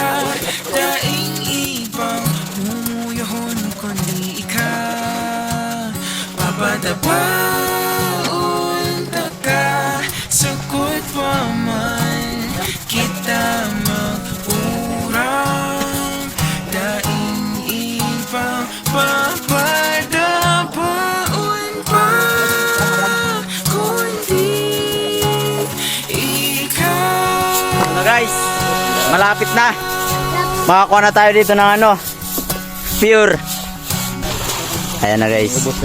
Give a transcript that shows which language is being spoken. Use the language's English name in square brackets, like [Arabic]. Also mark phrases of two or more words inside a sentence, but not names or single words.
[Bikol] Daing ibang mumuyahon kundi ikaw. Papatapaon ka. Sagot pa man kita magurang. Daing ibang papatapaon pa kundi ikaw. [Filipino] Ano guys, malapit na. Makakuha na tayo dito ng ano, pure. Ayan na guys.